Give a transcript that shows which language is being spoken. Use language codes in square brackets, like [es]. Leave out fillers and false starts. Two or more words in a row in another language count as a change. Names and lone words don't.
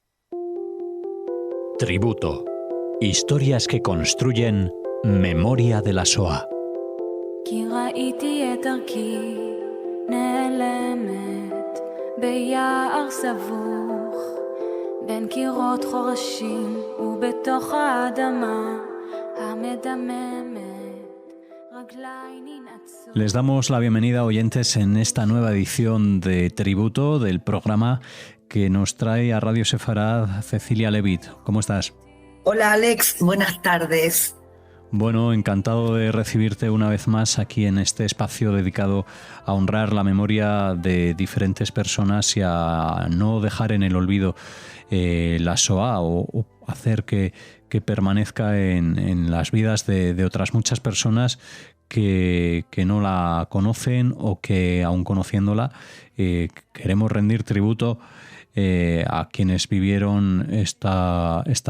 [es] Tributo. Historias que construyen memoria de la Shoah. [he] כי ראיתי את דרכי נעלמת ביער סבוך בין קירות חורשים ובתוך האדמה המדממת רגליי ננעצו. [es] Les damos la bienvenida, oyentes, en esta nueva edición de Tributo del programa que nos trae a Radio Sefarad Cecilia Levitt. ¿Cómo estás? Hola Alex, buenas tardes. Bueno, encantado de recibirte una vez más aquí en este espacio dedicado a honrar la memoria de diferentes personas y a no dejar en el olvido la Shoah o hacer que permanezca en las vidas de otras muchas personas que no la conocen o que, aun conociéndola, queremos rendir tributo a quienes vivieron esta